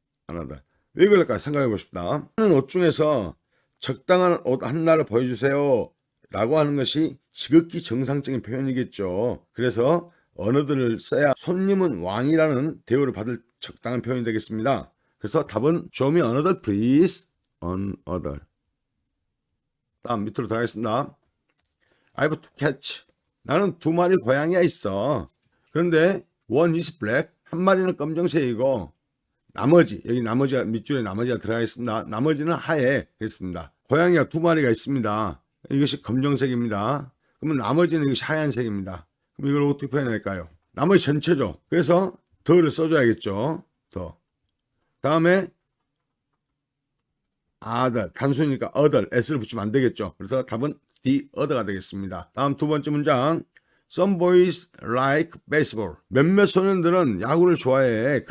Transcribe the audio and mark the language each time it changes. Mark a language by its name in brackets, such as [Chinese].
[English] another. [Korean] 왜 그럴까 생각해 보십시다. 하는 옷 중에서 적당한 옷 하나를 보여주세요 라고 하는 것이 지극히 정상적인 표현이겠죠. 그래서 another를 써야 손님은 왕이라는 대우를 받을 적당한 표현이 되겠습니다. 그래서 답은 [English] show me another please. another. [Korean] 다음 밑으로 들어가겠습니다. [English] I have two cats. [Korean] 나는 두 마리 고양이가 있어. 그런데 [English] one is black. [Korean] 한 마리는 검정색이고 나머지 여기 나머지가 밑줄에 나머지가 들어가 있습니다. 나머지는 하얘 그랬습니다. 고양이가 두 마리가 있습니다. 이것이 검정색입니다. 그러면 나머지는 이것이 하얀색입니다. 그럼 이걸 어떻게 표현할까요? 나머지 전체죠. 그래서 더를 써줘야겠죠. 더. 다음에 other 단수니까 other s를 붙이면 안 되겠죠. 그래서 답은 the other가 되겠습니다. 다음 두 번째 문장. [English] Some boys like baseball. [Korean] 몇몇 소년들은 야구를 좋아해.